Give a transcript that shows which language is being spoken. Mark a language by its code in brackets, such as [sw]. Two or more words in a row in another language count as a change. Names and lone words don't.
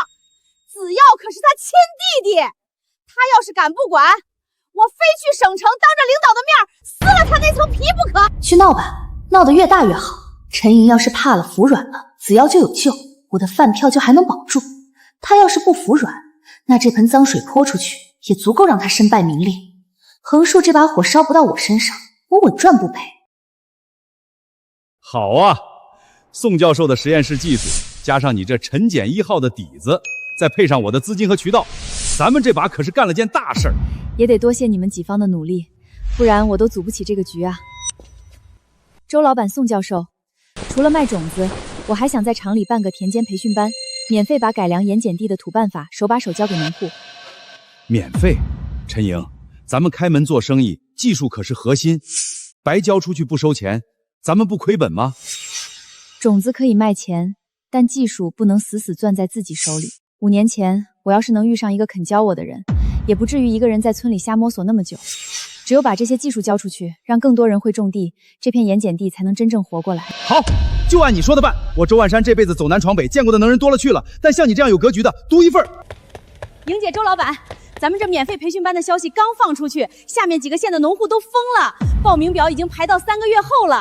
[zh] 子耀可是他親弟弟，他要是敢不管，我非去省城當着領導的面撕了他那層皮不可。去鬧吧，鬧得越大越好。陳瑩要是怕了服軟了，子瑤就有救，我的飯票就還能保住。他要是不服軟，那這盆髒水潑出去也足夠讓他身敗名裂。橫豎這把火燒不到我身上，我穩賺不賠。好啊，宋教授的實驗室技術加上你這陳檢1號的底子，再配上我的資金和渠道，咱們這把可是幹了件大事兒。也得多謝你們幾方的努力，不然我都組不起這個局啊。周老闆、宋教授，除了賣種子，我還想在廠裡辦個田間培訓班，免費把改良鹽鹼地的土辦法手把手教給農戶。免費？陳瑩，咱們開門做生意，技術可是核心，白交出去不收錢，咱們不虧本嗎？種子可以賣錢，但技術不能死死攥在自己手裡。5年前，我要是能遇上一個肯教我的人，也不至於一個人在村裡瞎摸索那麼久。只有把這些技術交出去，讓更多人會種地，這片鹽鹼地才能真正活過來。好，就按你說的辦。我周萬山這輩子走南闖北，見過的能人多了去了，但像你這樣有格局的，獨一份。瑩姐、周老闆，咱們這免費培訓班的消息剛放出去，下面幾個縣的農戶都瘋了，報名表已經排到3個月後了。